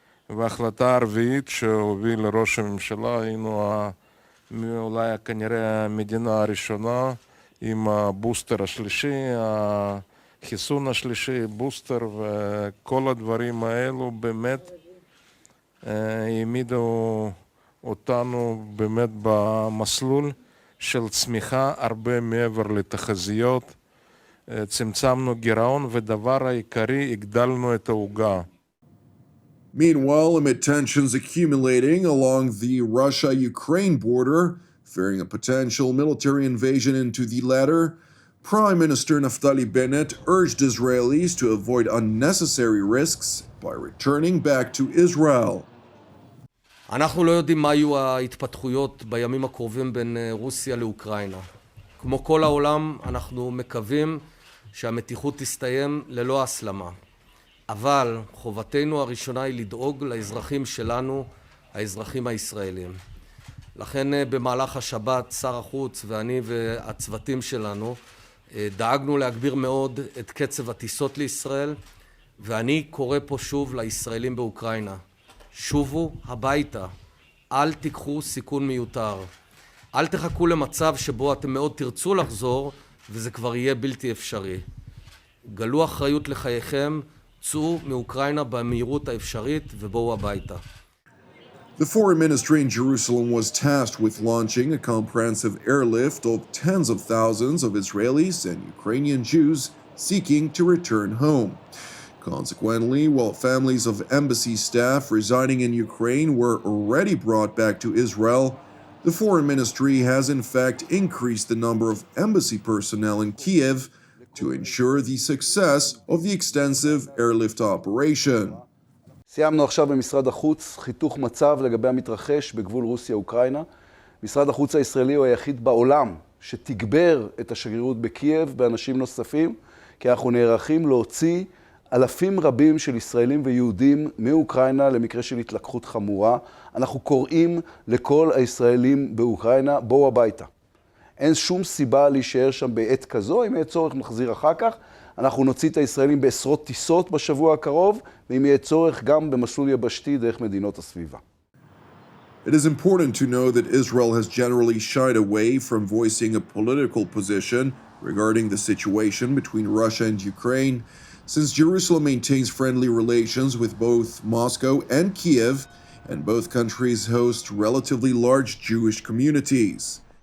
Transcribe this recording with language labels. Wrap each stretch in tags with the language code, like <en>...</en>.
<he>וההחלטה הרביעית שהוביל ראש הממשלה, היינו אולי כנראה המדינה הראשונה עם הבוסטר השלישי, החיסון השלישי, בוסטר וכל הדברים האלו באמת העמידו אותנו באמת במסלול של צמיחה הרבה מעבר לתחזיות, צמצמנו גירעון ודבר העיקרי, הגדלנו את העוגה.</he> <en>Meanwhile, amid tensions accumulating along the Russia-Ukraine border, fearing a potential military invasion into the latter, Prime Minister Naftali Bennett urged Israelis to avoid unnecessary risks by returning back to Israel.</en> <he>אנחנו לא יודעים מה יהיו ההתפתחויות בימים הקרובים בין רוסיה לאוקראינה. כמו כל העולם, אנחנו מקווים שהמתיחות תסתיים ללא הסלמה. אבל חובתנו הראשונה היא לדאוג לאזרחים שלנו, האזרחים הישראלים. לכן במהלך השבת שר החוץ ואני והצוותים שלנו דאגנו להגביר מאוד את קצב הטיסות לישראל, ואני קורא פה שוב לישראלים באוקראינה. שובו הביתה, אל תיקחו סיכון מיותר. אל תחכו למצב שבו אתם מאוד תרצו לחזור וזה כבר יהיה בלתי אפשרי. גלו אחריות לחייכם, צאו מאוקראינה במהירות האפשרית ובואו הביתה.</he> <en>The foreign ministry in Jerusalem was tasked with launching a comprehensive airlift of tens of thousands of Israelis and Ukrainian Jews seeking to return home. Consequently, while families of embassy staff residing in Ukraine were already brought back to Israel, the foreign ministry has in fact increased the number of embassy personnel in Kiev to ensure the success of the extensive airlift operation.</en> <he>סיימנו עכשיו במשרד החוץ חיתוך מצב לגבי המתרחש בגבול רוסיה-אוקראינה. משרד החוץ הישראלי הוא היחיד בעולם שתגבר את השגרירות בקייב באנשים נוספים, כי אנחנו נערכים להוציא אלפים רבים של ישראלים ויהודים מאוקראינה למקרה של התלקחות חמורה. אנחנו קוראים לכל הישראלים באוקראינה, בואו הביתה. אין שום סיבה להישאר שם בעת כזו, אם יהיה צורך נחזיר אחר כך. אנחנו נוציא את הישראלים בעשרות טיסות בשבוע הקרוב, ואם יהיה צורך גם במסלול יבשתי דרך מדינות הסביבה.</he> <en>It is important to know that Israel has generally shied away from voicing a political position regarding the situation between Russia and Ukraine, since Jerusalem maintains friendly relations with both Moscow and Kiev, and both countries host relatively large Jewish communities.</en>